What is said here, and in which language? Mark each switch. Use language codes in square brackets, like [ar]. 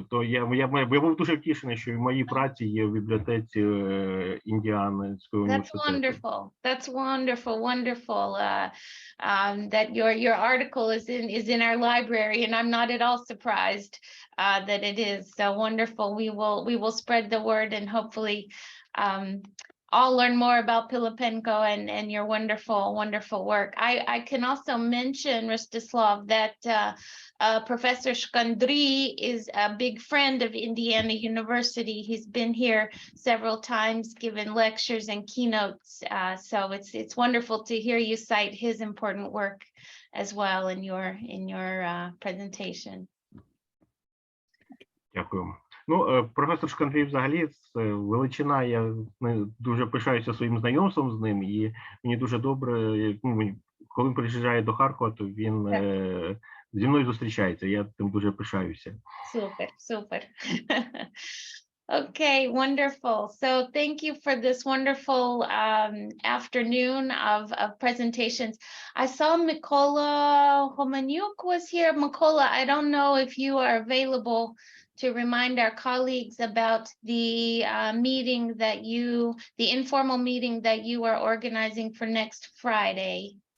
[uk] Тобто я був дуже втішений, що в моїй праці є в бібліотеці Індіанського університету. [en] That's wonderful. That your article is in our library, and I'm not at all surprised that it is. So wonderful. We will spread the word, and hopefully all learn more about Pylypenko and your wonderful work. I can also mention, Rostyslav, that Professor Shkandri is a big friend of Indiana University. He's been here several times, given lectures and keynotes. So it's wonderful to hear you cite his important work as well in your presentation. [uk] Дякую. Ну, професор Шкандрій взагалі величина, я дуже пишаюся своїм знайомством з ним, і мені дуже добре, коли він приїжджає до Харкова, то він зі мною зустрічається, я тим дуже пишаюся. [en] Super. Okay, wonderful. So thank you for this wonderful afternoon of presentations. I saw Mykola Homanyuk was here. Mykola, I don't know if you are available to remind our colleagues about the meeting that the informal meeting that you are organizing for next Friday.